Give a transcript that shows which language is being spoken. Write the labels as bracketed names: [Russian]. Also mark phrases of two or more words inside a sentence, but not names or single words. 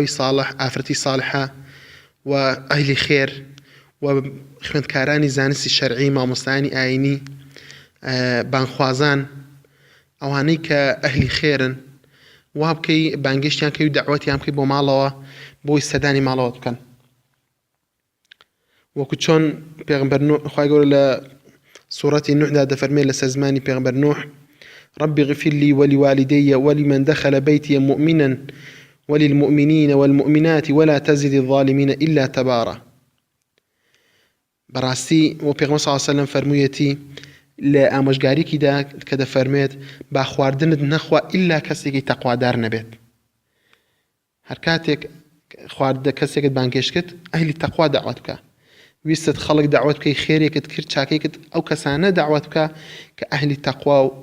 [Central Kurdish] ساڵح ئافرەتی ساڵحە و ئەهلی خێر و خوێندکارانی زانستی شەرعی مامۆستایانی ئاینی بانگخوازان ئەوانەی کە ئەهلی خێرن وا بکەی بانگێشتیان کەی و دەعوەتیان بکەی بۆ ماڵەوە بۆی سەدانی ماڵەوە بکەن وەکو چۆن پێغەمبەر نوح خوای گەورە لە سوورەتی نوحدا دەفەرمێت لەسەر زمانی پێغەمبەر نوح [Arabic] رب اغفر لي ولوالدي ولمن دخل بيتي مؤمنا وللمؤمنين والمؤمنات ولا تزد الظالمين إلا تبارا. [Central Kurdish] بەڕاستی و پێغەمبەر [Arabic] صلی الله علیه و سلم [Central Kurdish] فەرموویەتی لە ئامۆژگاریکیدا کە دەفەرمێت با خواردنت نەخوا ئیلا کەسێکی تەقوادار نەبێت. هەر کاتێک خواردە کەسێکت بانگێش کرد ئەهلی تەقوا دەعوەت بکە ویستت خەڵک دەعوەت بکەی خێرێکت کرد چاکەیەکت ئەو کەسانە دەعوەت بکە کە ئەهلی تەقوا و